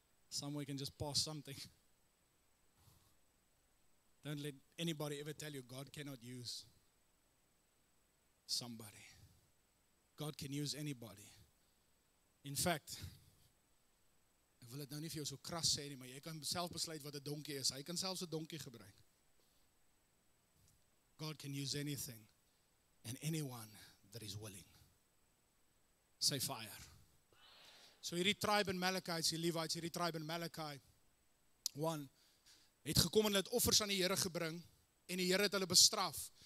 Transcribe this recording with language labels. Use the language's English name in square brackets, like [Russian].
[English] Somewhere can just pass something. Don't let anybody ever tell you God cannot use somebody. God can use anybody. [Afrikaans] In fact, ek wil dit nou nie vir jou so kras sê nie, maar jy kan self besluit wat 'n donkie is. Hy kan selfs 'n donkie gebruik. [English] God can use anything and anyone that is willing. Say fire. [Afrikaans] So hierdie tribe in Malachi, die Levites, hierdie tribe in Malachi 1, het gekom en hulle het offers aan die Here gebring en die Here het hulle bestraf.